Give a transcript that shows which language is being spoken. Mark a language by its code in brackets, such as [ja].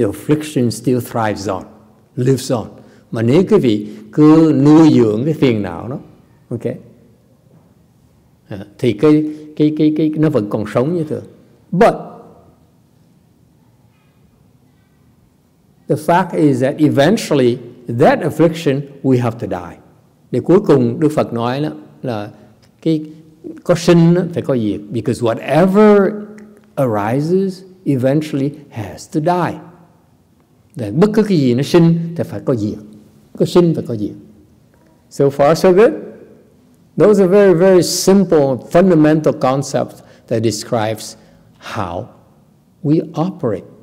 [en] Your affliction still thrives on, lives on. [vi] Mà nếu quý vị cứ nuôi dưỡng cái phiền não đó, okay, thì cái nó vẫn còn sống như thường. [en] But the fact is that eventually that affliction we have to die. [vi] Để cuối cùng Đức Phật nói đó là có sinh phải có diệt, [en] because whatever arises eventually has to die. [vi] Để bất cứ cái gì nó sinh thì phải có diệt, có sinh phải có diệt. [en] So far so good. Those are very, very simple, fundamental concepts that describes how we operate.